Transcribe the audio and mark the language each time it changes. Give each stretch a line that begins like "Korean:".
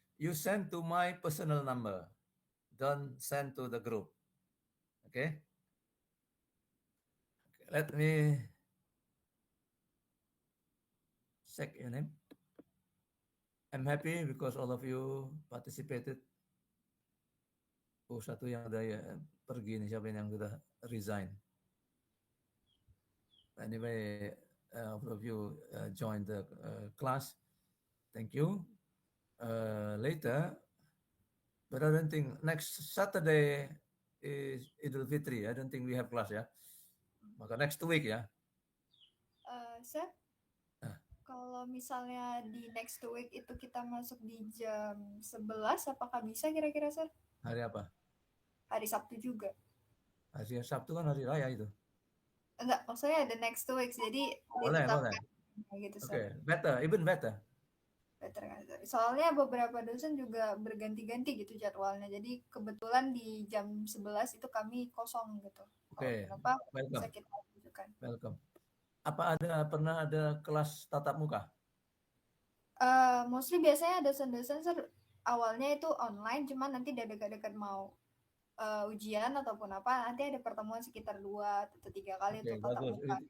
English: You send to my personal number. Don't send to the group. Okay? Let me check your name. I'm happy because all of you participated.
Indonesian: Oh, satu yang udah ya, pergi nih, siapa yang sudah resign?
English: Anyway, all of you joined the class. Thank you. Later, but I don't think next Saturday is Idul Fitri. I don't think we have class ya.
Indonesian: Maka next week ya. Sir, kalau misalnya di next week itu kita masuk di jam 11, apakah bisa kira-kira, Sir? Hari apa? Hari Sabtu juga. Hari Sabtu kan hari raya itu. Enggak, maksudnya ada next week, jadi Boleh. gitu, Sir.
English: Okay, better, even better. Better kan, Sir?
Indonesian: Soalnya beberapa dosen juga berganti-ganti gitu jadwalnya. Jadi kebetulan di jam 11 itu kami kosong gitu. Oke, Kenapa?
English: welcome.
Indonesian: Bisa kita tunjukkan.
English: Welcome.
Indonesian: Apa pernah ada kelas tatap muka? Mostly biasanya dosen-dosen, Sir, awalnya itu online, cuman nanti dekat-dekat mau ujian ataupun apa, nanti ada pertemuan sekitar 2 atau 3 kali untuk tatap muka.